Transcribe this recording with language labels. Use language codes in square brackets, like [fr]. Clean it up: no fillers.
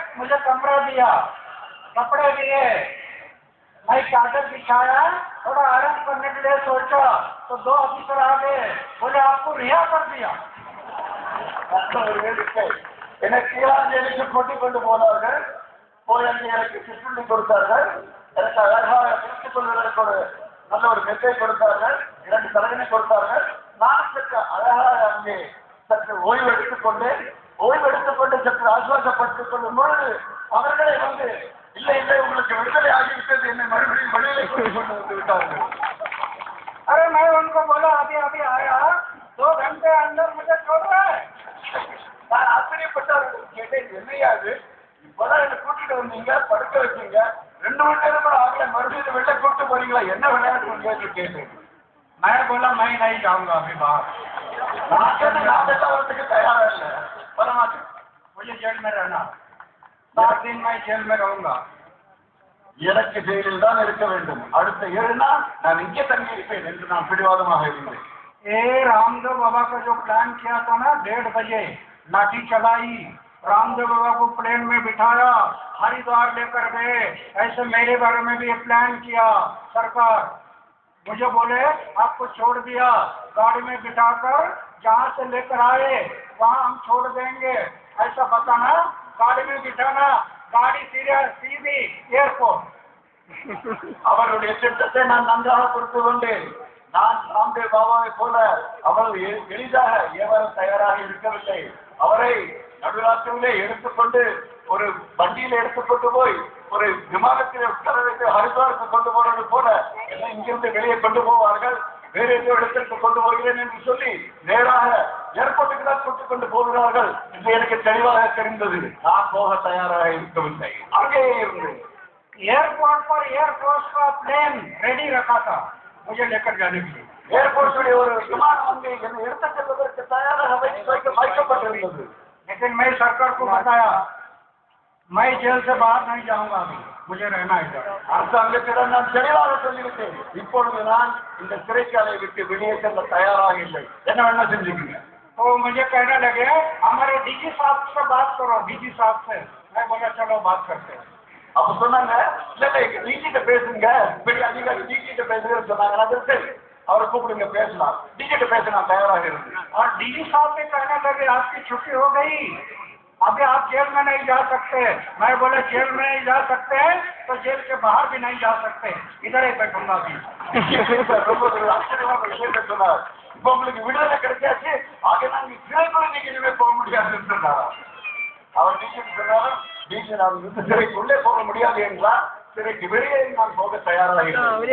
[hi] मुझे कमरा दिया, कपड़े दिए, मैं चादर बिछाया, थोड़ा आराम करने के लिए सोचा तो 2 ऑफिसर आ गए, बोले आपको रिहा कर दिया। [ta] ஒரு வேடிக்கை, என்னை கீழாஞ்சேரிக்கு கூட்டிக் கொண்டு போனார்கள். போய் அங்கே எனக்கு சிற்றுண்டி கொடுத்தார்கள். எனக்கு அழகாக பிடித்துக் கொள்வதற்கு ஒரு நல்ல ஒரு மெத்தை கொடுத்தார்கள். 2 தலைவனை கொடுத்தார்கள். நான் சற்று அழகாக அங்கே சற்று ஓய்வு எடுத்துக்கொண்டேன். ஓய்வு எடுத்துக்கொண்டு சற்று ஆசுவாசப்பட்டுக் கொள்ளும் பொழுது அவர்களே வந்து இல்லை இல்லை உங்களுக்கு விடுதலை ஆகிவிட்டது, என்னை மறுபடியும் வெளியிலே கொண்டு வந்து விட்டார்கள். [hi] अरे मैं उनको बोला अभी अभी आया, 2 घंटे अंदर मुझे छोड़ रहा है। [ta] நான் ஆச்சரியப்பட்டவர்கள் கேட்டேன், என்னையாது இப்பதான் என்னை கூட்டிட்டு வந்தீங்க, படுக்க வச்சீங்க, 2 மணி நேரம் கூட ஆகல, மறுபடியும் வெளில கூப்பிட்டு போறீங்களா, என்ன விளையாட்டு கேட்டேன். [hi] मैं बोला मैं नहीं जाऊंगा अभी बाहर, [ta] நான் வரத்துக்கு தயாரா இல்லை, வரமாட்டேன். [hi] मुझे जेल में रहना, 7 दिन मैं जेल में रहूंगा। [ta] எனக்கு ஜெயிலில் தான் இருக்க வேண்டும், அடுத்த 7 நாள் நான் இங்கே தங்கி இருப்பேன் என்று நான் பிடிவாதமாக இருந்தேன். [hi] ए रामदेव बाबा का जो प्लान किया था ना, 1:30 बजे लाठी चलाई, रामदेव बाबा को प्लेन में बिठाया, हरिद्वार लेकर गए। ऐसे मेरे बारे में भी ये प्लान किया सरकार। मुझे बोले आपको छोड़ दिया, गाड़ी में बिठाकर जहाँ से लेकर आए वहाँ हम छोड़ देंगे, ऐसा बताना, गाड़ी में बिठाना, गाड़ी सीधी एयरपोर्ट। [ta] அவருடைய திட்டத்தை நான் நன்றாக புரிந்து கொண்டேன். நான் ராம்தேவ் பாபாவை போல அவ்வளவு எளிதாக ஏவர தயாராக இருக்கவில்லை. அவரை நடுராத்திரியிலே எடுத்துக்கொண்டு ஒரு வண்டியில எடுத்துக்கொண்டு போய் ஒரு விமானத்திலே உட்கார வைத்து ஹரித்வாருக்கு கொண்டு போறது போல என்ன இங்கிருந்து வெளியே கொண்டு போவார்கள், வேறு ஏதோ இடத்திற்கு கொண்டு போகிறேன் என்று சொல்லி நேராக ஏர்போர்ட்டுக்கு தான் கூட்டிக் கொண்டு போகிறார்கள் என்று எனக்கு தெளிவாக தெரிந்தது. நான் போக தயாராக இருக்கவில்லை, அங்கேயே இருந்தேன். [hi] एयरपोर्ट पर एयरफोर्स का प्लेन रेडी रखा था मुझे लेकर जाने के लिए। [ta] ஏர்போர்ட்டுடைய ஒரு விமானம் அங்கே என்னை எடுத்துச் செல்வதற்கு தயாராக வைக்கப்பட்டிருந்தது. [hi] लेकिन मैं सरकार को बताया मैं जेल से बाहर नहीं जाऊंगा अभी, मुझे रहना है इधर। [ta] அரசாங்கத்திடம் நான் தெளிவாக சொல்லிவிட்டேன், இப்பொழுது நான் இந்த சிறைச்சாலையை விட்டு வெளியே செல்ல தயாராக இல்லை, என்ன வேணா செஞ்சுக்கீங்க. [hi] तो मुझे कहने लगे हमारे डीजी साहब से बात करो, डीजी साहब से। मैं बोला चलो बात करते हैं। [ta] அப்ப சொன்னாங்க, இல்ல டிஜிட்ட பேசுங்க, பெரிய அதிகாரி டிஜிட்ட பேசுங்கன்னு சொன்னாங்க. நான் சரி அவரை கூப்பிடுங்க பேசலாம், டிஜிட்ட பேச நான் தயாராக இருந்தேன். [hi] और डीजी साहब भी कहने लगे आपकी छुट्टी हो गई, अभी आप जेल में नहीं जा सकते। मैं बोला जेल में नहीं जा सकते तो जेल के बाहर भी नहीं जा सकते, इधर ही बैठूंगा अभी। [ta] ரொம்ப ஒரு ஆச்சரியமான விஷயத்தை சொன்னார். இப்ப உங்களுக்கு விடுதலை கிடைச்சாச்சு, ஆக நாங்க சிறைக்குள்ள நீங்க இனிமே போக முடியாதுன்னு சொன்னாரா. அவர் டிஜிட் சொன்னாலும் டிஜி நான் சிறைக்குள்ளே போக முடியாது என்றால் சிறைக்கு வெளியே நான் போக தயாராக இருந்தேன்.